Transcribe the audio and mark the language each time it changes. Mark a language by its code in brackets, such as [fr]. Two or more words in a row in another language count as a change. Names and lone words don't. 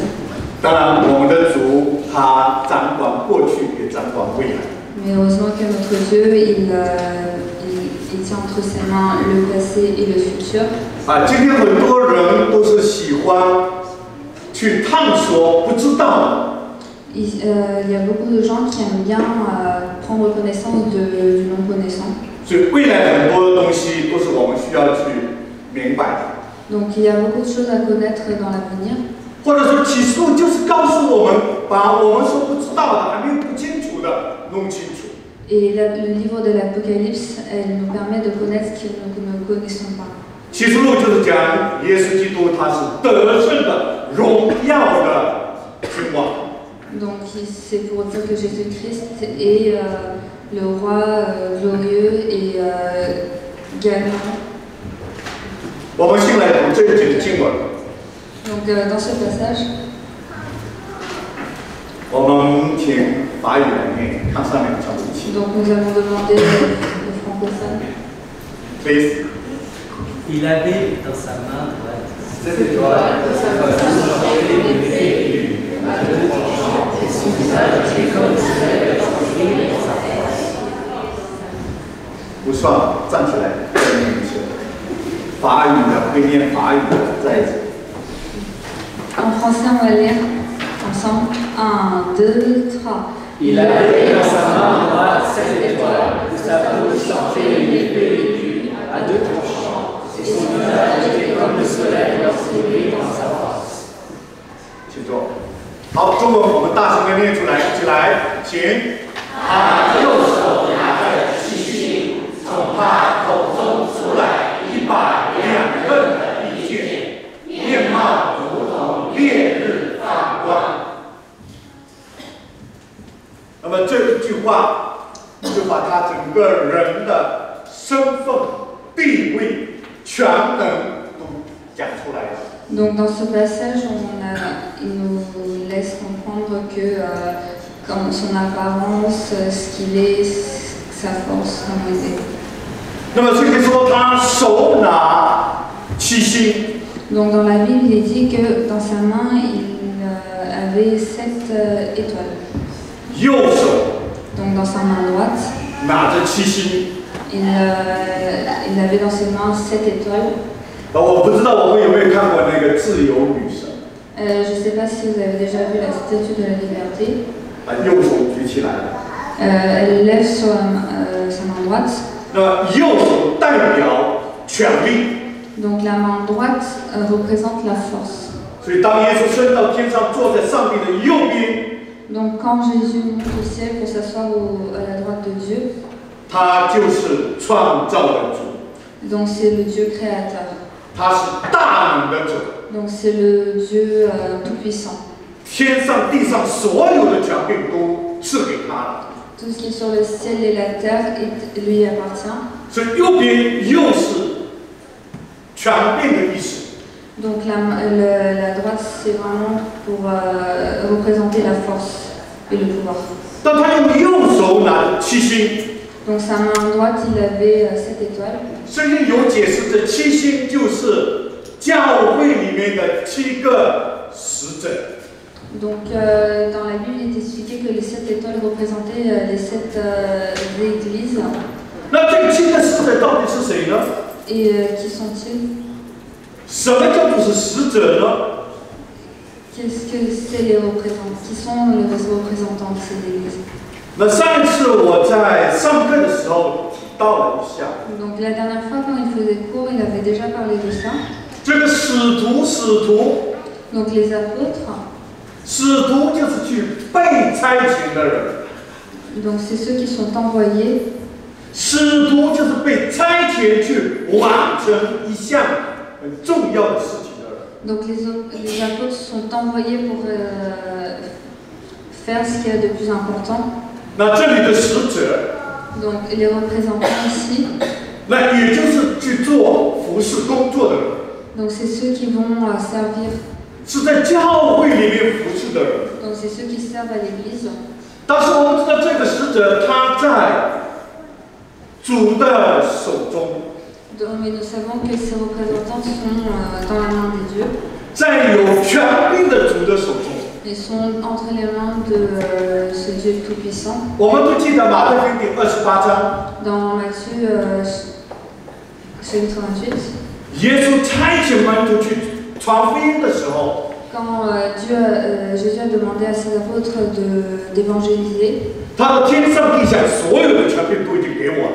[zh] 当然，我们的主他掌管过去，也掌管未来。 [fr] Mais heureusement que notre Dieu, il tient entre ses mains le passé et le futur. [zh] 今天很多人都是喜欢去探索不知道的。 [fr] Il y a beaucoup de gens qui aiment bien prendre connaissance du non-connaissant. [zh] 所以未来很多东西都是我们需要去明白的。 [fr] Donc il y a beaucoup de choses à connaître dans l'avenir. [zh] 或者说启示录就是告诉我们，把我们所不知道的、还没有不清楚的弄清楚。 [fr] Et le livre de l'Apocalypse, elle nous permet de connaître ce que nous ne connaissons pas. [zh] 启示录就是讲耶稣基督他是得胜的、荣耀的君王。 [fr] Donc c'est pour dire que Jésus-Christ est le roi glorieux et gagnant. [zh] 我们先来读这一节的经文。 [fr] Donc dans ce passage, [zh] 我们请法语来念，看上面的传读器。 [fr] donc nous allons demander aux francophones. Please. Il avait dans sa main droite 7 étoiles, et son visage était comme si elle avait brillé dans sa face. [zh] 不算，站起来，再念一次。法语的会念法语的，再一次。 [fr] En français, on va lire ensemble. 1, 2, 3. Il avait dans sa main droite 7 étoiles, sa bouche sortait une épée aiguë à 2 tranchants, et son visage était comme le soleil lorsqu'il brille dans sa face. [zh] 请坐。好，中文我们大声的念出来，一起来，请。他右手拿着七星，从他口中出来100两刃的利剑，面貌如同烈日放光。那么这一句话就把他整个人的身份、地位、全能都讲出来了。 [fr] Donc dans ce passage, il nous laisse comprendre que comme son apparence, ce qu'il est, sa force, comment il est. [zh] 那么这里说他手拿七星， [fr] Donc dans la Bible, il est dit que dans sa main, il avait 7 étoiles. [zh] 右手 [fr] Donc dans sa main droite, [zh] 拿着七星。 [fr] il avait dans ses mains 7 étoiles. [zh] 我不知道我们有没有看过那个自由女神。 [fr] Je ne sais pas si vous avez déjà vu la statue de la liberté. [zh] 右手举起来了。 [fr] Elle lève sur sa main droite. [zh] 那么右手代表权力。 [fr] Donc la main droite représente la force. [zh] 所以当耶稣升到天上，坐在上帝的右边。 [fr] Donc quand Jésus monte au ciel pour s'asseoir à la droite de Dieu, [zh] 他就是创造的主。 [fr] donc c'est le Dieu créateur. [zh] 他是大能的主。 [fr] Donc c'est le Dieu tout-puissant. [zh] 天上地上所有的权柄都赐给他了。 [fr] Tout ce qui est sur le ciel et la terre lui appartient. [zh] 所以右边又是权柄的意思。 [fr] Donc la droite, c'est vraiment pour représenter la force et le pouvoir. [zh] 当他用右手拿七星， [fr] Donc sa main droite, il avait 7 étoiles. [zh] 圣经有解释，这七星就是教会里面的7个使者。 [fr] Donc dans la Bible, il est expliqué que les 7 étoiles représentaient les 7 églises. [zh] 那这7个使者到底是谁呢？ [fr] Et qui sont-ils? [zh] 什么叫做是使者呢？ [fr] Qu'est-ce que c'est les représentants? Qui sont les représentants de ces églises? [zh] 那上一次我在上课的时候提到了一下， [fr] Donc la dernière fois, quand il faisait cours, il avait déjà parlé de ça. [zh] 这个使徒 [fr] Donc les apôtres, [zh] 使徒就是去被差遣的人， [fr] donc c'est ceux qui sont envoyés. [zh] 使徒就是被差遣去完成一项很重要的事情的人。 [fr] Donc les apôtres sont envoyés pour faire ce qu'il y a de plus important. [zh] 那这里的使者， [fr] Donc les représentants ici, [zh] 那也就是去做服侍工作的人， [fr] donc c'est ceux qui vont servir. [zh] 是在教会里面服侍的人。 [fr] Donc c'est ceux qui servent à l'église. [zh] 但是我们知道这个使者他在主的手中， [fr] Donc, mais nous savons que ces représentants sont dans la main des dieux. [zh] 在有权柄的主的手中。 [fr] Ils sont entre les mains de ce Dieu Tout-Puissant. [zh] 我们都记得马太福音第28章， [fr] Dans Matthieu chapitre 28, [zh] 耶稣差遣门徒去传福音的时候， [fr] quand Jésus a demandé à ses apôtres d'évangéliser, [zh] 他的天上地下所有的权柄都已经给我了，